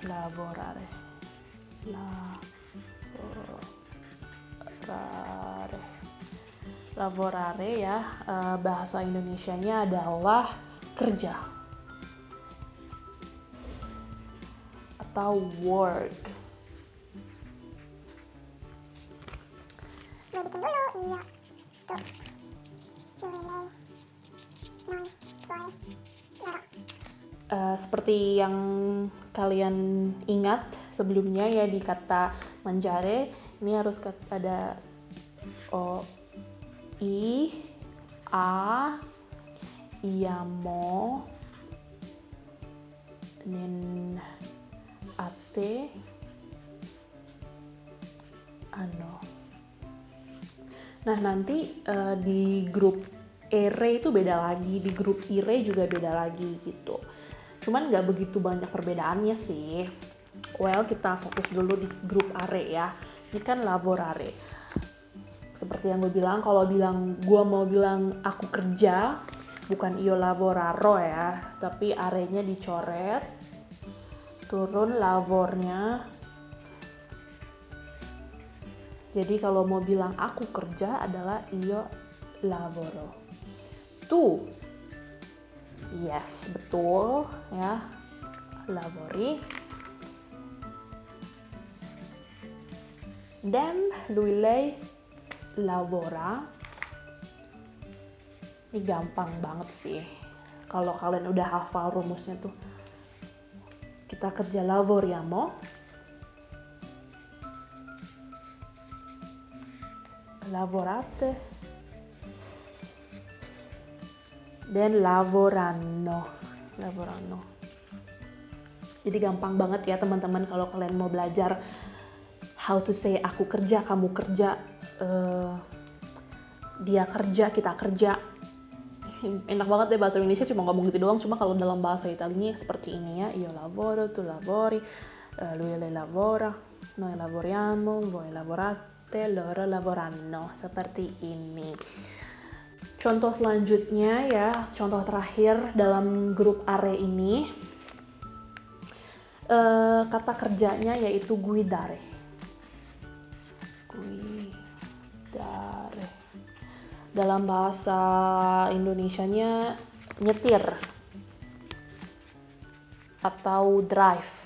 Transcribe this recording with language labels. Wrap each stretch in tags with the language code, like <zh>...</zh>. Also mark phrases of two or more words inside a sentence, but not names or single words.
<id>Lavorare, ya. Bahasa Indonesianya adalah kerja atau work. Gue bikin dulu, iya. Tuh.</id> <it>Lui, noi, voi, loro.</it> <id>Seperti yang kalian ingat sebelumnya, ya, di kata mangiare ini harus ada o, i, a, iamo, dan ate, ano. Nah, nanti di grup ere itu beda lagi, di grup ire juga beda lagi gitu. Cuman nggak begitu banyak perbedaannya sih. Well, kita fokus dulu di grup are, ya. Ini kan lavorare. Seperti yang gue bilang, kalau gue mau bilang aku kerja, bukan</id> <it>io lavoraro,</it> <id>ya, tapi arenya dicoret, turun lavornya. Jadi kalau mau bilang aku kerja adalah</id> <it>io lavoro.</it> <id>Tu, yes, betul, ya, lavori.</id> <it>Dan lui lei lavora.</it> <id>Ini gampang banget sih. Kalau kalian udah hafal rumusnya tuh. Kita kerja</id> <it>lavoriamo. Lavorate.</it> <id>Dan lavorano. Jadi gampang banget ya teman-teman kalau kalian mau belajar</id> <en>how to say</en> <id>aku kerja, kamu kerja, dia kerja, kita kerja. Enak banget deh bahasa Indonesia cuma ngomong gitu doang, cuma kalau dalam bahasa Italinya seperti ini, ya.</id> <it>Io lavoro, tu lavori, lui lei lavora, noi lavoriamo, voi lavorate, loro lavoranno.</it> <id>Seperti ini. Contoh selanjutnya, ya, contoh terakhir dalam grup are ini, kata kerjanya yaitu guidare. Dalam bahasa Indonesianya nyetir atau drive.</id>